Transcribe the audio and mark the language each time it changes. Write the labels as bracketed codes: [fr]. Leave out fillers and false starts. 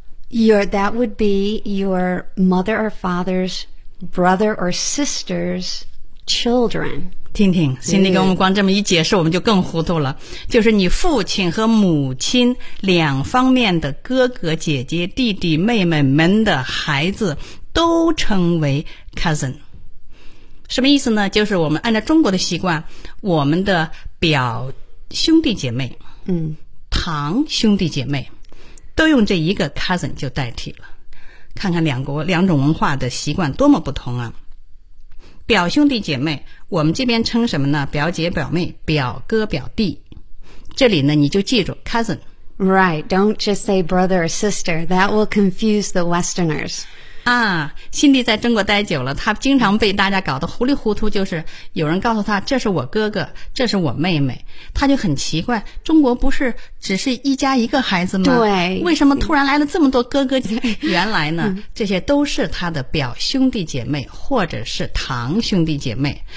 [en] That would be your mother or father's brother or sister's children. [zh] 听听，心里跟我们光这么一解释，我们就更糊涂了。就是你父亲和母亲两方面的哥哥姐姐弟弟妹妹们的孩子都称为 cousin。什么意思呢？就是我们按照中国的习惯，我们的表兄弟姐妹，堂兄弟姐妹都用这一个 cousin 就代替了。看看两种文化的习惯多么不同啊。表兄弟姐妹我们这边称什么呢？表姐表妹，表哥表弟。这里呢你就记住 cousin。 [en] Right, don't just say brother or sister, that will confuse the westerners. [zh] 啊，辛迪在中国待久了，他经常被大家搞得糊里糊涂，就是有人告诉他这是我哥哥，这是我妹妹，他就很奇怪，中国不是只是一家一个孩子吗？对，为什么突然来了这么多哥哥？原来呢，这些都是他的表兄弟姐妹或者是堂兄弟姐妹。